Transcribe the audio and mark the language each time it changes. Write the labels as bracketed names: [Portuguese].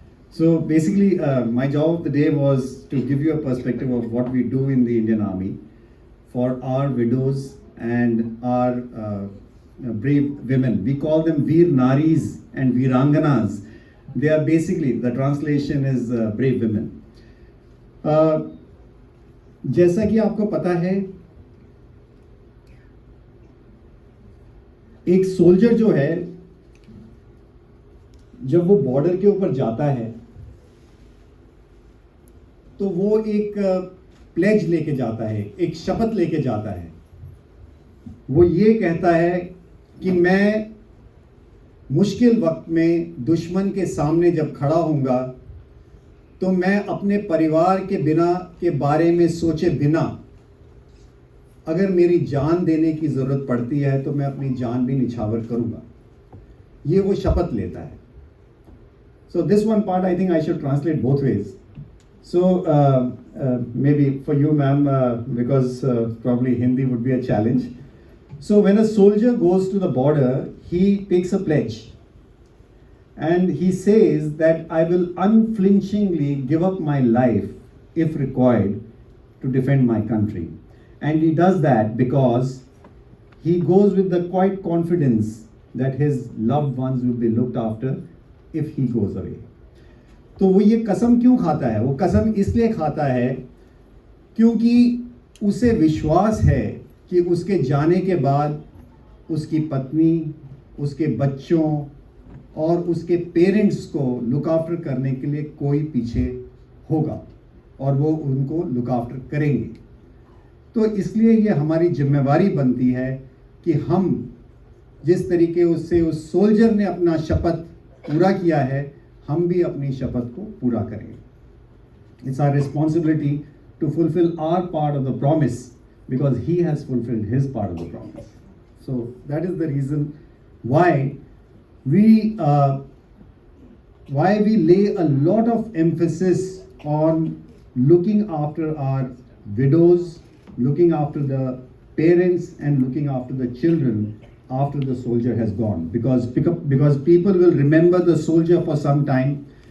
[English] So basically my job of the day was to give you a perspective of what we do in the Indian Army for our widows and our brave women. We call them Veer Naris and Veeranganas. They are basically, the translation is brave women. [Hindi] जैसा कि आपको पता है, एक soldier जो है जब वो बॉर्डर के ऊपर जाता है तो वो एक प्लेज लेके जाता है, एक शपथ लेके जाता है। वो ये कहता है कि मैं मुश्किल वक्त में दुश्मन के सामने जब खड़ा होऊंगा तो मैं अपने परिवार के बारे में सोचे बिना अगर मेरी जान देने की ज़रूरत पड़ती है तो मैं अपनी जान भी निछावर करूंगा। ये वो शपथ लेता है। [English] So this one part I think I should translate both ways. So maybe for you ma'am, because probably Hindi would be a challenge. So when a soldier goes to the border, he takes a pledge. And he says that I will unflinchingly give up my life, if required, to defend my country. And he does that because he goes with the quiet confidence that his loved ones will be looked after if he goes away. [Hindi] तो वो ये कसम क्यों खाता है? वो कसम इसलिए खाता है क्योंकि उसे विश्वास है कि उसके जाने के बाद उसकी पत्नी, उसके बच्चों और उसके पेरेंट्स को [English] look after [Hindi] करने के लिए कोई पीछे होगा और वो उनको लुक आफ्टर करेंगे। तो इसलिए ये हमारी जिम्मेवारी बनती है कि हम जिस तरीके उससे उस सोल्जर ने अपना शपथ पूरा किया है, हम भी अपनी शपथ को पूरा करें। [English] It's our responsibility to fulfill our part of the promise because he has fulfilled his part of the promise. So that is the reason why we lay a lot of emphasis on looking after our widows, looking after the parents and looking after the children after the soldier has gone, because people will remember the soldier for some time.